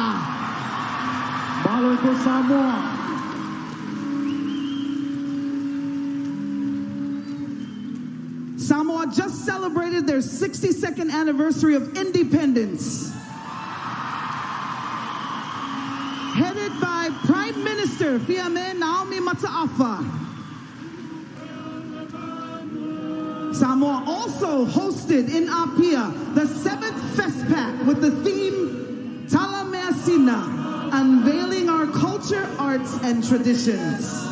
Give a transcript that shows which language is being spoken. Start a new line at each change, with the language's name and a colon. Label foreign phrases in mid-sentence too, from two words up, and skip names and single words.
Samoan: Mālō ko Samoa.
English: Samoa just celebrated their 62nd anniversary of independence. Headed by Prime Minister Fiame Naomi Mata'afa. Samoa also hosted in Apia the 7th FestPac with the theme Tala Measina, unveiling our culture, arts, and traditions.